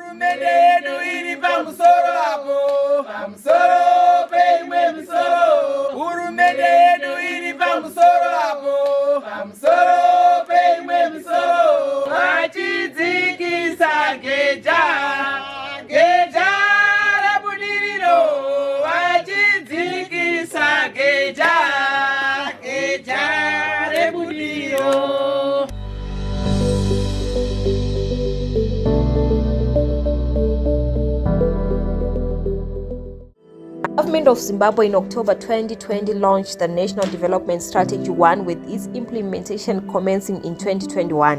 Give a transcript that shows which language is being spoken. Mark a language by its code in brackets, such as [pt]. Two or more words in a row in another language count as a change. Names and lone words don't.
[sn] Hurumende yedu iri pamusoro hapo, pamusoro peimwe misoro. Hurumende yedu iri pamusoro hapo, pamusoro peimwe misoro. Vachidzikisa geja, geja rebudiriro. Vachidzikisa geja, geja rebudiriro. [en] The government of Zimbabwe in October 2020 launched the National Development Strategy 1 with its implementation commencing in 2021.